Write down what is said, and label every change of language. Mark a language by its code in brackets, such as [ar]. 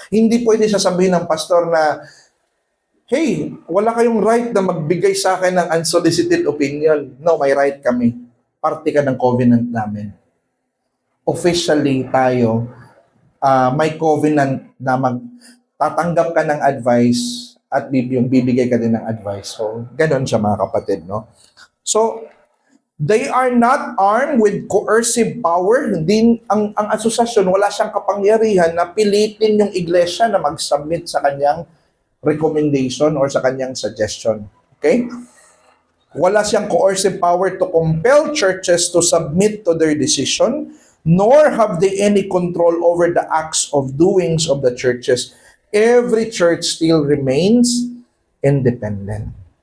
[tl] Hindi pwede sasabihin ng pastor na, hey, wala kayong right na magbigay sa akin ng unsolicited opinion. No, may right kami. Parte ka ng covenant namin. Officially tayo, may covenant na tatanggap ka ng advice at bibigay ka din ng advice. So, ganun siya mga kapatid, no? [en] So, they are not armed with coercive power. [tl] Hindi, ang asosasyon, wala siyang kapangyarihan na pilitin yung iglesia na mag-submit sa kanyang recommendation or sa kanyang suggestion. [en] Okay? [tl] Wala siyang [en] coercive power to compel churches to submit to their decision, nor have they any control over the acts of doings of the churches. Every church still remains independent.